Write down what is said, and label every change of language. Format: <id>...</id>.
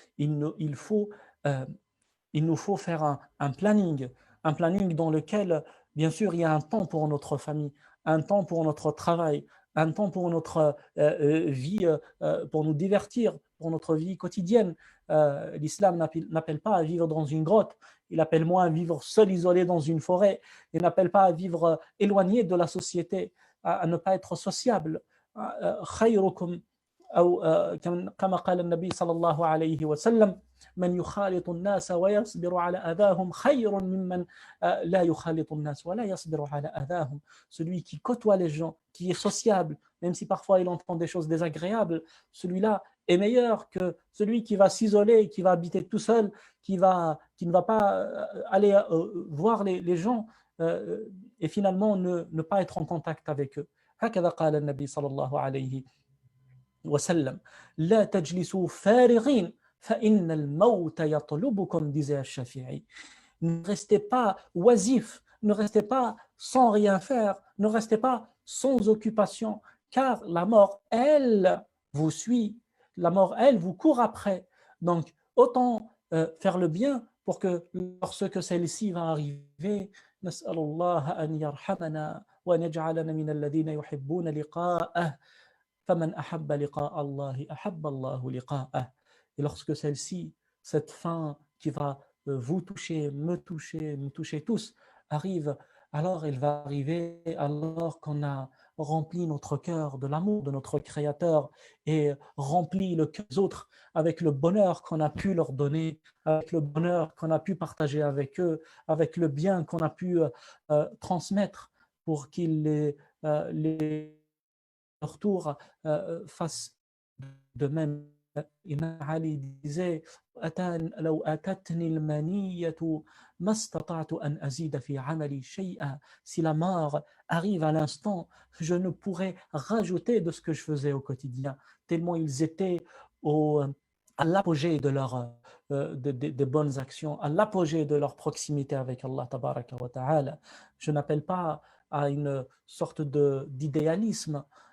<fr>Il nous faut faire un planning dans lequel, bien sûr, il y a un temps pour notre famille, un temps pour notre travail, un temps pour notre vie, pour nous divertir, pour notre vie quotidienne. L'islam n'appelle pas à vivre dans une grotte, il appelle moins à vivre seul, isolé dans une forêt, il n'appelle pas à vivre éloigné de la société, à ne pas être sociable.</fr> <ar>خيركم أو كما قال النبي صلى الله عليه وسلم من يخالط الناس ويصبر على أذاهم خير ممن لا يخالط الناس ولا يصبر على أذاهم.</ar> <fr>Celui qui côtoie les gens, qui est sociable, même si parfois il entend des choses désagréables, celui-là est meilleur que celui qui va s'isoler, qui va habiter tout seul, qui ne va pas aller voir les gens et finalement ne pas être en contact avec eux.</fr> <ar>هكذا قال النبي صلى الله عليه وسلم لا تجلسوا فارغين فإن الموت يطلبكم,</ar> <fr>disait</fr> <ar>الشافعي.</ar> <fr>Ne restez pas oisifs, ne restez pas sans rien faire, ne restez pas sans occupation, car la mort, elle, vous suit, la mort, elle, vous court après. Donc, autant faire le bien pour que lorsque celle-ci va arriver,</fr> <ar>نسأل الله أن يرحمنا وأن يجعلنا من الذين يحبون لقاءه فمن أحب لقاء الله أحب الله لقاءه.</ar> <fr>Et lorsque celle-ci, cette fin qui va vous toucher, me toucher tous, arrive, alors elle va arriver alors qu'on a rempli notre cœur de l'amour de notre Créateur et rempli le cœur des autres avec le bonheur qu'on a pu leur donner, avec le bonheur qu'on a pu partager avec eux, avec le bien qu'on a pu transmettre. pour qu'ils leur tour fassent de même. Imam Ali disait</fr> <ar>لو أتتني المنية ما استطعت أن أزيد في عملي شيئا.</ar> <fr>Si la mort arrive à l'instant, je ne pourrais rajouter de ce que je faisais au quotidien, tellement ils étaient à l'apogée de des bonnes actions, à l'apogée de leur proximité avec Allah tabaraka wa ta'ala. Je n'appelle pas à une sorte d'idéalisme.</fr>